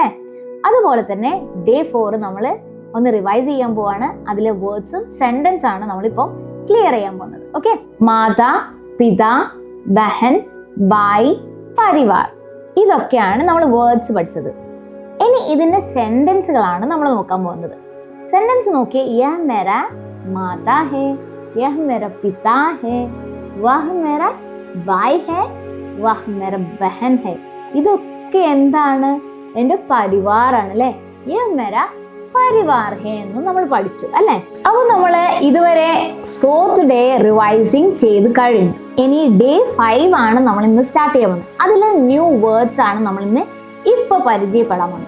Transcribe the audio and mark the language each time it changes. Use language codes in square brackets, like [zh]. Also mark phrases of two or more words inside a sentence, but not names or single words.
[ml] അതുപോലെ തന്നെ ഡേ 4 നമ്മൾ ഒന്ന് റിവൈസ് ചെയ്യാൻ പോവാണ്. അതിലെ വേർഡ്സും സെന്റൻസ് ആണ് നമ്മളിപ്പോൾ ക്ലിയർ ചെയ്യാൻ പോകുന്നത്. ഓക്കെ, മാതാ, പിതാ, ബഹൻ, ബായ്, പരിവാർ, ഇതൊക്കെയാണ് നമ്മൾ വേർഡ്സ് പഠിച്ചത്. ഇനി ഇതിന്റെ സെന്റൻസുകളാണ് നമ്മൾ നോക്കാൻ പോകുന്നത്. സെന്റൻസ് നോക്കിയേ, [hi] यह मेरा माता है, यह मेरा पिता है, वह मेरा भाई है, वह मेरा बहन है. [ml] ഇതൊക്കെ എന്താണ്? എൻ്റെ പരിവാറാണ് അല്ലേ. [hi] यह मेरा परिवार है [ml] എന്ന് നമ്മൾ പഠിച്ചു അല്ലേ. അപ്പോൾ നമ്മൾ ഇതുവരെ [en] 4th day revising [ml] ചെയ്ത് കഴിഞ്ഞു. ഇനി ഡേ 5 ആണ് നമ്മൾ ഇന്ന് സ്റ്റാർട്ട് ചെയ്യാൻ പോകുന്നത്. അതിലെ [en] new words [ml] ആണ് നമ്മൾ ഇന്ന് ഇപ്പൊ പരിചയപ്പെടാൻ പോകുന്നത്.